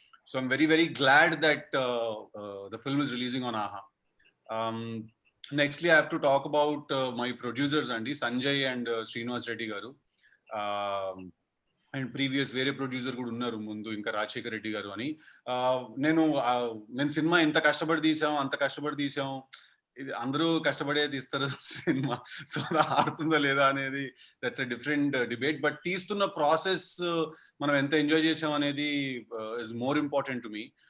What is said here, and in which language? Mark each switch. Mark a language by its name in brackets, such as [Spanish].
[English] So I'm very very glad that the film is releasing on AHA. Nextly I have to talk about my producers అండి, Sanjay and Srinivas Reddy garu. [Telugu] And previous వేరే producer కూడా ఉన్నారు ముందు, ఇంకా రాజశేఖర్ రెడ్డి గారు అని. నేను సినిమా ఎంత కష్టపడి తీసాం, ఇది అందరూ కష్టపడే తీస్తారు సినిమా, సో ఆడుతుందా లేదా అనేది [English] That's a different debate. [Telugu] But తీస్తున్న ప్రాసెస్ మనం ఎంత ఎంజాయ్ చేసాం అనేది [English] Is more important to me.